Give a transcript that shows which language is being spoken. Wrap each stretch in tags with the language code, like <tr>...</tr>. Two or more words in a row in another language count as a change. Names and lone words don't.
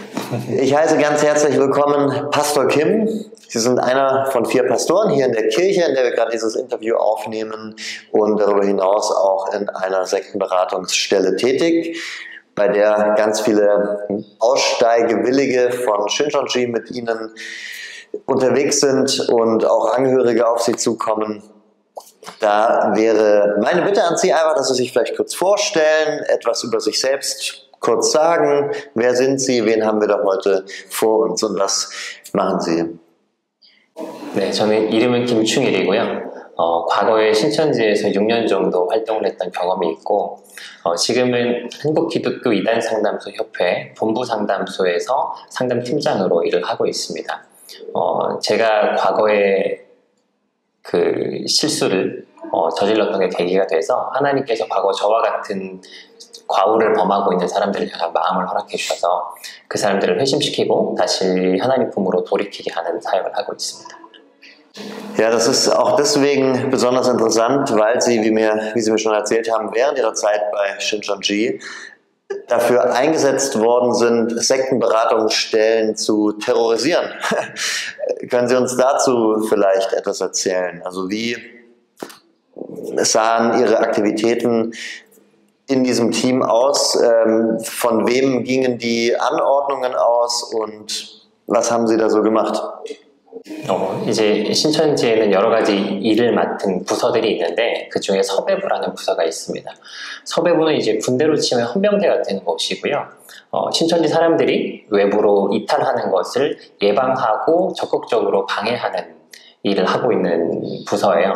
<de>Ich heiße ganz herzlich willkommen Pastor Kim. Sie sind einer von 4 Pastoren hier in der Kirche, in der wir gerade dieses Interview aufnehmen und darüber hinaus auch in einer Sektenberatungsstelle tätig, bei der ganz viele Aussteigewillige von Shincheonji mit Ihnen unterwegs sind und auch Angehörige auf Sie zukommen. Da wäre meine Bitte an Sie einfach, dass Sie sich vielleicht kurz vorstellen, etwas über sich selbst kurz sagen. Wer sind Sie, wen haben wir da heute vor uns und was machen Sie?</de> <ko>네, 저는 이름은 김충일이고요. 과거에 신천지에서 6년 정도 활동을 했던 경험이 있고 지금은 한국기독교 이단상담소 협회 본부상담소에서 상담팀장으로 일을 하고 있습니다. 제가 과거에 그 실수를 저질렀던 게 계기가 돼서 하나님께서 과거 저와 같은 과오를 범하고 있는 사람들을 향한 마음을 허락해 주셔서 그 사람들을 회심시키고 다시 하나님 품으로 돌이키게 하는 사역을 하고 있습니다.</ko> <de>Ja, das ist auch deswegen besonders interessant, weil Sie, wie Sie mir schon erzählt haben, während Ihrer Zeit bei Shincheonji dafür eingesetzt worden sind, Sektenberatungsstellen zu terrorisieren. Können Sie uns dazu vielleicht etwas erzählen? Also wie sahen Ihre Aktivitäten in diesem Team aus? Von wem gingen die Anordnungen aus und was haben Sie da so gemacht?</de> <ko>이제 신천지에는 여러 가지 일을 맡은 부서들이 있는데 그 중에 서배부라는 부서가 있습니다. 서배부는 이제 군대로 치면 헌병대 같은 곳이고요. 신천지 사람들이 외부로 이탈하는 것을 예방하고 적극적으로 방해하는 일을 하고 있는 부서예요.</ko>